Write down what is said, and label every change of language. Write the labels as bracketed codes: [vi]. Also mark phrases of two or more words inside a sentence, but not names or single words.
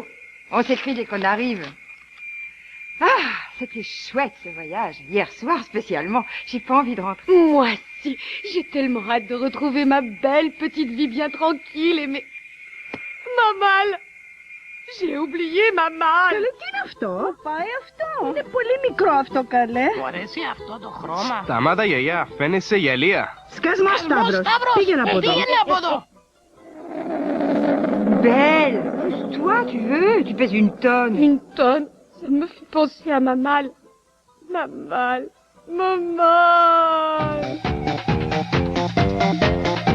[fr] On s'écrit dès qu'on arrive. Ah, c'était chouette ce voyage. Hier soir spécialement. J'ai pas envie de rentrer. Moi si, j'ai tellement hâte de retrouver ma belle petite vie bien tranquille et mes... Ma malle. J'ai oublié ma malle. [el] Είναι πολύ μικρό αυτό, καλέ. Αρέσει αυτό το χρώμα. Σταμάτα γιαγιά, φαίνεσαι γυαλία. Σκάσμα, Σταύρος. Πήγαινε από εδώ. Πήγαινε από εδώ. [fr] Belle, pousse-toi, tu veux. Tu pèses une tonne. Une tonne, ça me fait penser à ma malle. Ma malle. Ma malle.